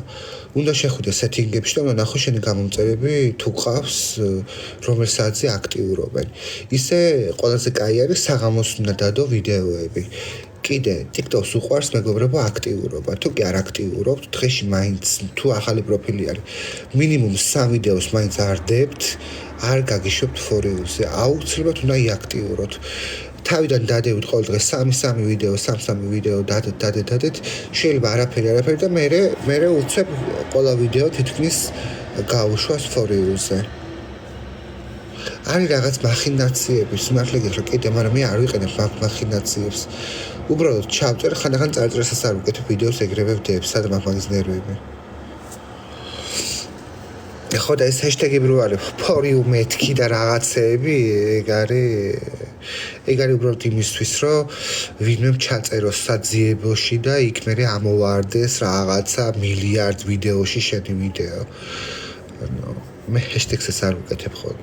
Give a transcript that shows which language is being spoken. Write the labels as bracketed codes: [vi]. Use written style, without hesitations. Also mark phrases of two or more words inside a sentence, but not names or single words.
[ka] უნდა შეხვიდე სეტინგებში და უნდა ნახო შენი გამომწერები თუ ყავს რომელ საათზე აქტიურობენ. ისე ყველაზე კაი არის საღამოს უნდა დადო ვიდეოები. კიდე TikTok-ს უყვარს მეგობრებო აქტიურობა. თუ კი არ აქტიურობთ, დღეში მაინც თუ ახალი პროფილი არის, მინიმუმ 3 ვიდეოს მაინც არ დებთ, არ გაგიშვებთ [en] for you- [ka] ზე. აუცილებლად უნდა იაქტიუროთ. თავიდან დადევით ყოველ დღე 3 ვიდეო, 3 ვიდეო დადეთ, შეიძლება არაფერი და მე უცებ ყველა ვიდეო თითქმის გაუშვას [en] for you- [ka] ზე. არის რაღაც მახინაციები, სიმართლე გითხრა, კიდე, მაგრამ მე არ ვიყენებ მახინაციებს. უბრალოდ ჩავწერ, ხანდახან წარწერასაც არ ვუკეთებ ვიდეოს ეგრევე ვდებ, სადამ მაგის ნერვები. ხო და ეს ჰეშტეგები რო არის [en] for you [ka] მეთქი და რაღაცეები, ეგ არის უბრალოდ იმისთვის, რომ ვინმე ჩაწეროს საძიებოში და იქ მერე ამოვარდეს რაღაცა მილიარდ ვიდეოში შენი ვიდეო. მე ჰეშტეგსაც არ ვუკეთებ ხოლმე.